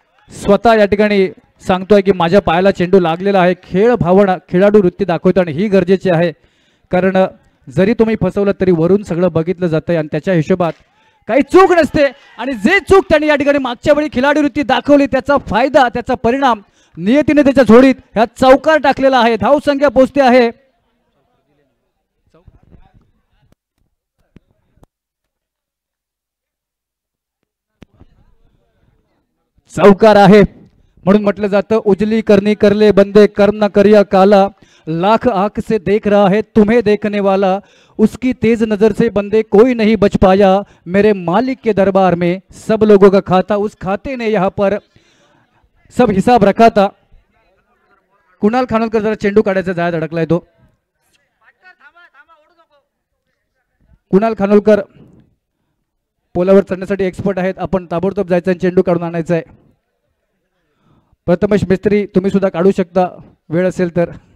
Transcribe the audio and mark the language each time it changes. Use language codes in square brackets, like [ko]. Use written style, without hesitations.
[mr] स्वतः या ठिकाणी सांगतोय की माझ्या पायाला चेंडू लागलेला आहे. खेळ भावना खेळाडू वृत्ती दाखवतो आणि ही गरजेची आहे कारण जरी तुम्ही फसवलं तरी वरून सगळं बघितलं जातंय आणि त्याच्या हिशोबात काही चूक नसते आणि जे चूक त्यांनी या ठिकाणी मागच्या वेळी खिलाडी वृत्ती दाखवली त्याचा फायदा त्याचा परिणाम नियतीने त्याच्या झोडीत ह्या चौकार टाकलेला आहे. धावसंख्या पोहोचते आहे चौकार आहे म्हणून म्हटलं जातं [hi] उजली करनी करले बंदे कर्म न करिया काला लाख आंख से देख रहा है तुम्हें देखने वाला उसकी तेज नजर से बंदे कोई नहीं बच पाया मेरे मालिक के दरबार में सब लोगों का खाता उस खाते ने यहाँ पर सब हिसाब रखा था. [mr] कुणाल खानोलकर जरा चेंडू काढायचा जाळ्यात अडकलाय तो. कुणाल खानोलकर पोलावर चढण्यासाठी एक्सपर्ट आहेत. आपण ताबडतोब जायचं आणि चेंडू काढून आणायचा आहे. प्रथमेश मिस्त्री तुम्ही सुद्धा काढू शकता वेळ असेल तर.